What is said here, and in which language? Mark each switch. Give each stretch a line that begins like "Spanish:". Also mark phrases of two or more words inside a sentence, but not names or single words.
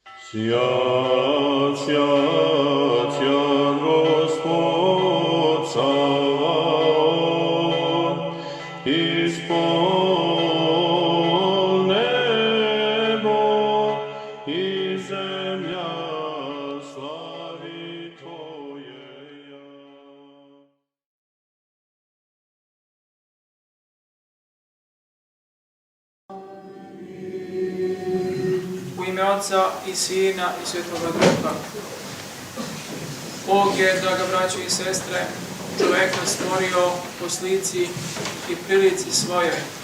Church Slavic: Свят, свят, свят Господь Саваоф, исполнен небо и земля слави Твоея.
Serbian: U ime Otca i Sina i Svetoga Duha. Bog je, draga braćo i sestre, čoveka stvorio po slici i prilici svojoj.